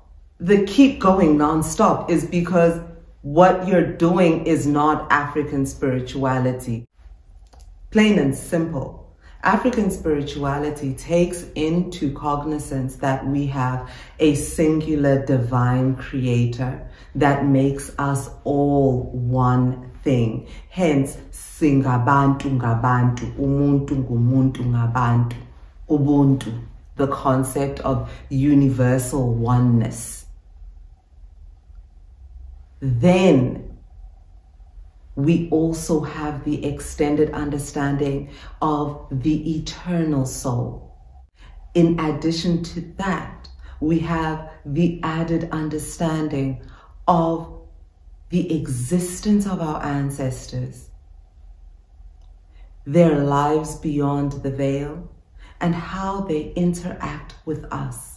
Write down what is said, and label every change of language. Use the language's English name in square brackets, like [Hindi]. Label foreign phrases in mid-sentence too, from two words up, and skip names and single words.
[English] The keep going non-stop is because what you're doing is not African spirituality. Plain and simple. African spirituality takes into cognizance that we have a singular divine creator that makes us all one thing. Hence, [Zulu] singabantu ngabantu, umuntu ngumuntu ngabantu, ubuntu, [English] the concept of universal oneness. Then we also have the extended understanding of the eternal soul. In addition to that, we have the added understanding of the existence of our ancestors, their lives beyond the veil, and how they interact with us.